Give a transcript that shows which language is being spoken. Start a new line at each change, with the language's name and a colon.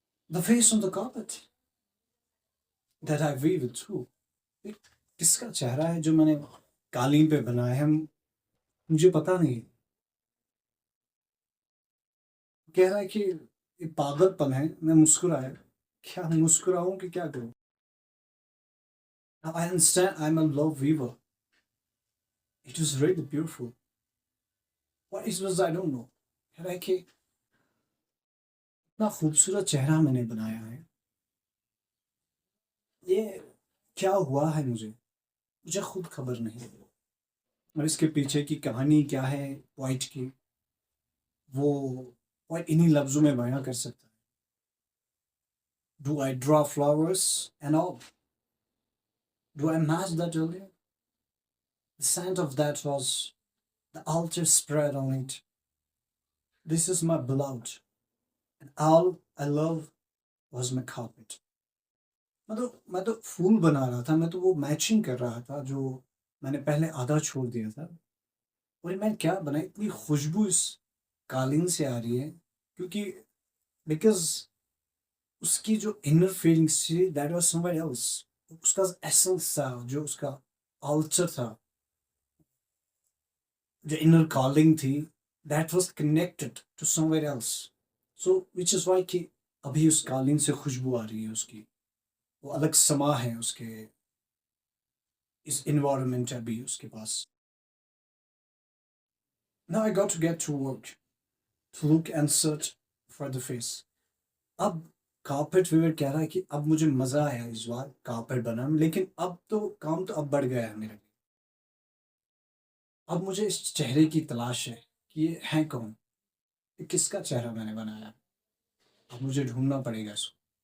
English: The face on the carpet that I weave it through.
Hindi: किसका चेहरा है जो मैंने कालीन पे बनाया है, मुझे पता नहीं। कह रहा है कि ये पागलपन है। मैं मुस्कुराया, क्या मुस्कुराऊं कि क्या करूं।
English: Now I understand I'm a love weaver. It was really beautiful. What it was I don't know.
Hindi: कह रहा है कि इतना खूबसूरत चेहरा मैंने बनाया है, ये क्या हुआ है मुझे खुद खबर नहीं। और इसके पीछे की कहानी क्या है वाइट की, वो वाइट इन्हीं लफ्ज़ों में बयां कर सकता है।
English: Do I draw flowers and all? Do I match that earlier? The scent of that was the altar spread on it. This is my beloved, and all I love was my carpet.
Hindi: मैं तो फूल बना रहा था, मैं तो वो matching कर रहा था जो मैंने पहले आधा छोड़ दिया था। और मैं क्या बनाई, इतनी खुशबू इस कालीन से आ रही है, क्योंकि बिकॉज उसकी जो इनर फीलिंग्स थी
English: That was somewhere else.
Hindi: उसका एसेंस था, जो उसका अल्चर था, जो इनर कॉलिंग थी,
English: That was connected to somewhere else. So which is why
Hindi: कि अभी उस कालीन से खुशबू आ रही है उसकी, वो अलग समा है उसके, इस इन्वायरमेंट है अभी उसके पास।
English: Now I got to get to work, to look and search for the face.
Hindi: अब कारपेट वीवर कह रहा है कि अब मुझे मज़ा आया इस बार कारपेट बनाने में, लेकिन अब तो काम तो अब बढ़ गया है मेरे लिए। अब मुझे इस चेहरे की तलाश है कि ये है कौन, ये किसका चेहरा मैंने बनाया। अब मुझे ढूंढना पड़ेगा इसको।